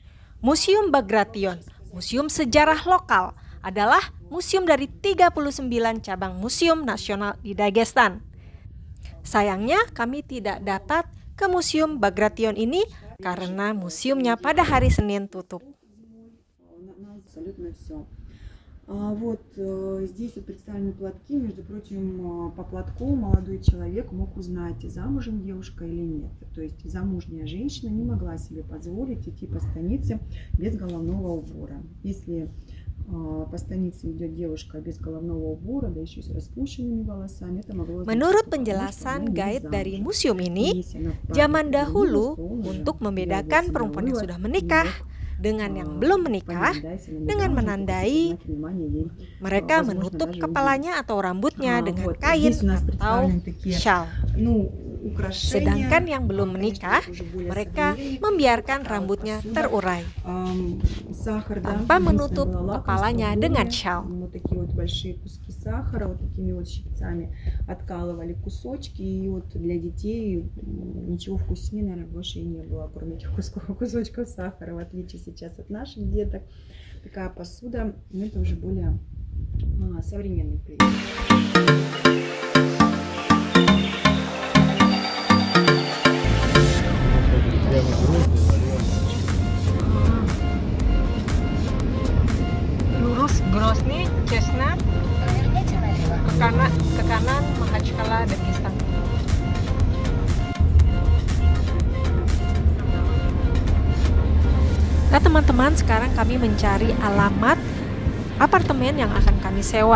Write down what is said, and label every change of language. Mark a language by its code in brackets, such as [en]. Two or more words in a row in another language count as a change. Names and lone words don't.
[id] Museum Bagration, museum sejarah lokal, adalah museum dari 39 cabang museum nasional di Dagestan. Sayangnya kami tidak dapat ke Museum Bagration ini karena museumnya pada hari Senin tutup. [ru] Вот здесь вот представлены платки, между прочим, по платку молодой человек мог узнать, замужем девушка или нет. То есть замужняя женщина не могла себе позволить идти по станице без головного убора. Если по станице идет девушка без головного убора, да еще с распущенными волосами, это могло... [id] Menurut penjelasan guide dari museum ini, zaman dahulu untuk membedakan perempuan yang sudah menikah dengan yang belum menikah, dengan menandai mereka menutup kepalanya atau rambutnya dengan kain atau syal. Sedangkan yang belum menikah, mereka membiarkan rambutnya terurai tanpa menutup kepalanya dengan syal. [ru] Сахара, вот такими вот щипцами откалывали кусочки, и вот для детей ничего вкуснее, наверное, больше и не было, кроме этих кусочков сахара, в отличие сейчас от наших деток. такая посуда, но это уже более современный принцип. Прямо грунт, налево. [id] Lurus Grozny, Chestnut, ke kanan Makhachkala, Dagestan. Nah teman-teman, sekarang kami mencari alamat apartemen yang akan kami sewa.